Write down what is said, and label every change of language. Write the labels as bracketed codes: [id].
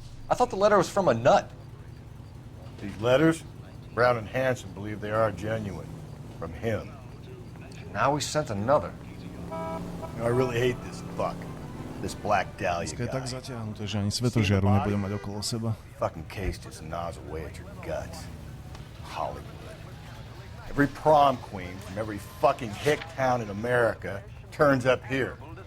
[en] I thought the letter was from a nut. These letters, Brown and Hanson believe they are genuine. From him. Now we sent another. You know, I really hate this fuck. This Black Dahlia guy. [sk] Je tak zatiahnuté, že ani svetožiaru nebudem mať okolo seba. [en] Fucking case just gnaws away at your guts. Hollywood. Every prom queen from every fucking hick town in America turns up here.